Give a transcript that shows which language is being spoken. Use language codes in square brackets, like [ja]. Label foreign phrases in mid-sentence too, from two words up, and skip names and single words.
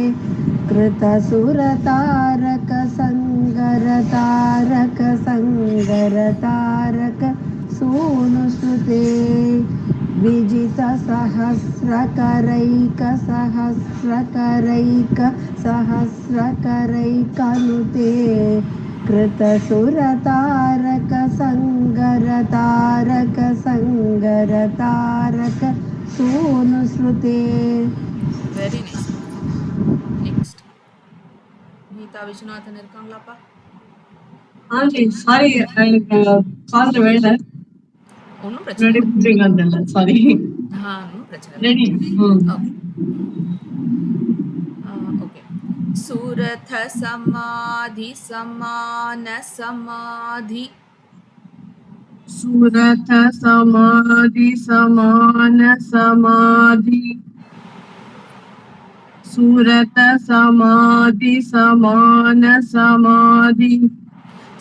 [sa] कृतसुरतारक संगरतारक संगरतारक सूनुसुते विजित सहस्रक रैक सहस्रक रैक सहस्रक रैकनुते कृतसुरतारक संगरतारक संगरतारक सूनुसुते. [en] Very nice. Next. [ta] கீதா விஸ்வநாதன் இருக்காங்களாப்பா? சாரி, எனக்கு காதுல வேலை. ஒன்றும் பிரச்சனை சாரி. ஒன்றும் பிரச்சனை ரெடி. ஓகே. [sa] सुरथ समाधि समान समाधि सूरथ समाधि समान समाधि सूरत समाधि समान समाधि